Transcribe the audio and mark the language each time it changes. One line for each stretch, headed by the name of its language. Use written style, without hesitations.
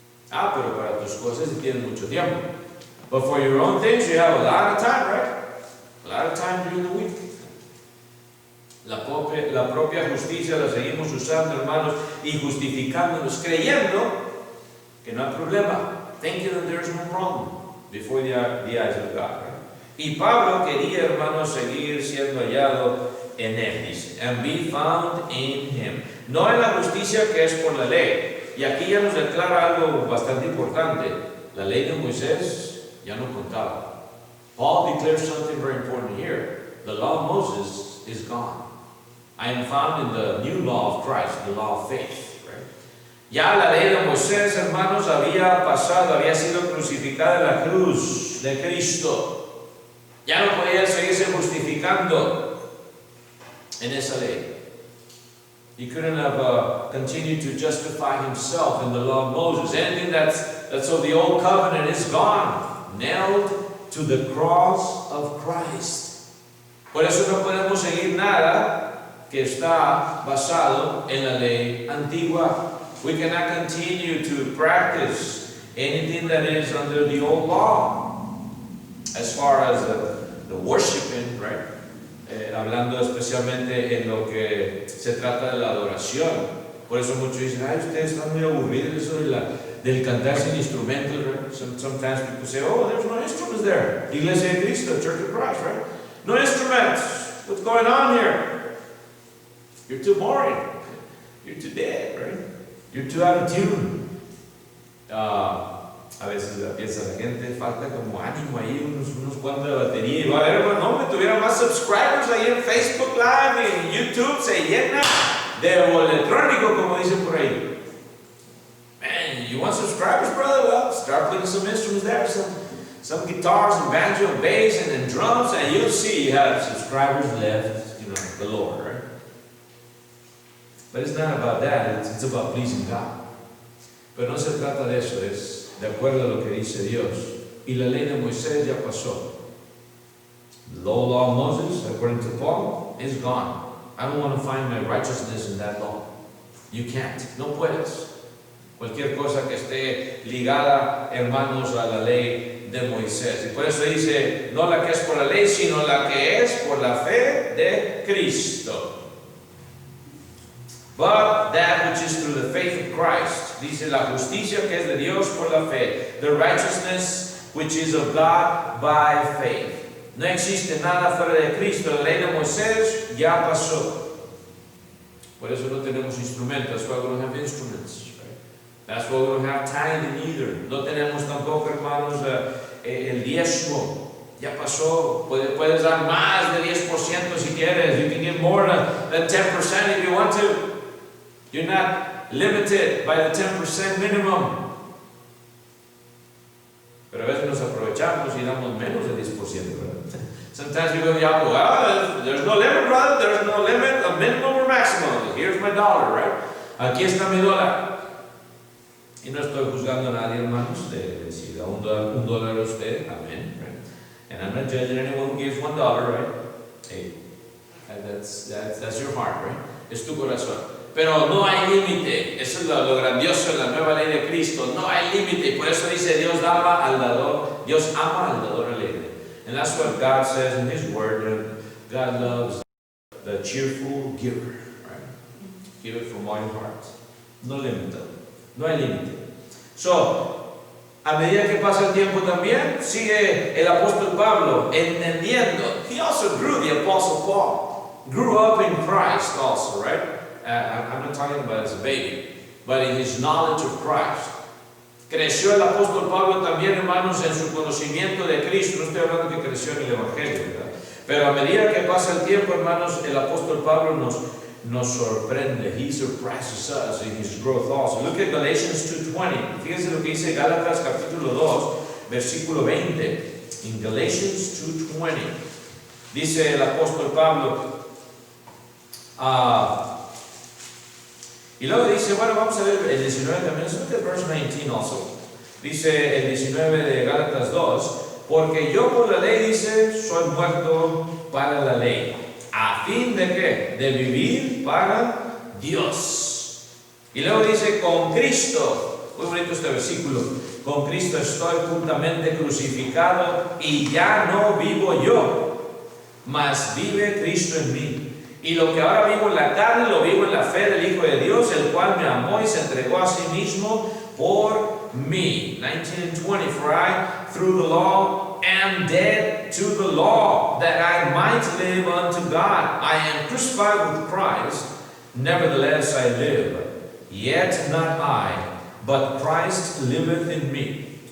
Spanish: Pero para tus cosas tienes mucho tiempo.
English: But for your own things, you have a lot of time, right? A lot of time during the week.
Spanish: La propia justicia la seguimos usando, hermanos, y justificándonos, creyendo que no hay problema.
English: Thinking that there is no problem before the eyes of God.
Spanish: Right? Y Pablo quería, hermanos, seguir siendo hallado en él, dice,
English: and be found in him.
Spanish: No en la justicia que es por la ley. Y aquí ya nos declara algo bastante importante. La ley de Moisés ya no contaba.
English: Paul declares something very important here. The law of Moses is gone. I am found in the new law of Christ, the law of faith. Right?
Spanish: Ya la ley de Moisés, hermanos, había pasado, había sido crucificada en la cruz de Cristo. Ya no podía seguirse justificando en esa ley.
English: He couldn't have continued to justify himself in the law of Moses. Anything that's of the old covenant is gone, nailed to the cross of Christ.
Spanish: Por eso no podemos seguir nada que está basado en la ley antigua.
English: We cannot continue to practice anything that is under the old law. As far as the worshiping, right?
Spanish: Hablando especialmente en lo que se trata de la adoración. Por eso muchos dicen, ay, ustedes están muy aburridos eso del cantar sin instrumentos, right?
English: Sometimes people say, oh, there's no instruments there. Iglesia de Cristo, Church of Christ, right? No instruments. What's going on here? You're too boring. You're too dead, right? You're too out of tune.
Spanish: A veces piensa la gente, falta como ánimo ahí, unos cuantos de batería. Y va a ver, hermano, no, me tuviera más subscribers ahí en Facebook Live y en YouTube, se llena de electrónico, como dicen por ahí.
English: Man, you want subscribers, brother? Well, start putting some instruments there, some guitars and banjo and bass and drums, and you'll see you have subscribers left, galore, right? But it's not about that, it's about pleasing God.
Spanish: Pero no se trata de eso, es de acuerdo a lo que dice Dios. Y la ley de Moisés ya pasó.
English: The law of Moses, according to Paul, is gone. I don't want to find my righteousness in that law. You can't.
Spanish: No puedes. Cualquier cosa que esté ligada, hermanos, a la ley de Moisés. Y por eso dice, no la que es por la ley, sino la que es por la fe de Cristo.
English: But that which is through the faith of Christ.
Spanish: Dice la justicia que es de Dios por la fe.
English: The righteousness which is of God by faith.
Spanish: No existe nada fuera de Cristo. La ley de Moisés ya pasó. Por eso no tenemos instrumentos.
English: That's why we don't have instruments. Right? That's why we don't have tithing either.
Spanish: No tenemos tampoco, hermanos, el diezmo. Ya pasó. Puedes dar más de 10% si quieres.
English: You can give more than 10% if you want to. You're not limited by the 10% minimum.
Spanish: Pero a veces nos aprovechamos y damos menos de 10%, ¿verdad?
English: Sometimes we go, well, there's no limit, brother. There's no limit, a minimum or maximum. Here's my dollar, right?
Spanish: Aquí está mi dólar. Y no estoy juzgando a nadie, hermanos, de si da un dólar a usted, amén, right?
English: And I'm not judging anyone who gives $1, right? Hey, that's your heart, right?
Spanish: Es tu corazón. Pero no hay límite. Eso es lo grandioso en la nueva ley de Cristo. No hay límite. Por eso dice Dios ama al dador. Dios ama al dador alegre.
English: And that's what God says in His Word. God loves the cheerful giver. Right? Give it from all your heart.
Spanish: No límite. No hay límite. So, a medida que pasa el tiempo también, sigue el apóstol Pablo entendiendo.
English: He also grew, the apostle Paul. Grew up in Christ also, right? I'm not talking about as a baby, but in his knowledge of Christ.
Spanish: Creció el apóstol Pablo también, hermanos, en su conocimiento de Cristo. No estoy hablando que creció en el Evangelio, ¿verdad? Pero a medida que pasa el tiempo, hermanos, el apóstol Pablo nos sorprende.
English: He surprises us in his growth also. Look at Galatians 2:20.
Spanish: Fíjense lo que dice Gálatas capítulo 2, versículo 20. In Galatians 2:20 dice el apóstol Pablo, y luego dice, bueno, vamos a ver el 19 también.
English: Look at verse 19 also.
Spanish: Dice el 19 de Gálatas 2, porque yo por la ley, dice, soy muerto para la ley. ¿A fin de qué? De vivir para Dios. Y luego dice, con Cristo, muy bonito este versículo, con Cristo estoy juntamente crucificado y ya no vivo yo, mas vive Cristo en mí. Y lo que ahora vivo en la carne, lo vivo en la fe del Hijo de Dios, el cual me amó y se entregó a sí mismo por mí.
English: 19 and 20, for I, through the law, am dead to the law, that I might live unto God. I am crucified with Christ, nevertheless I live. Yet not I, but Christ liveth in me.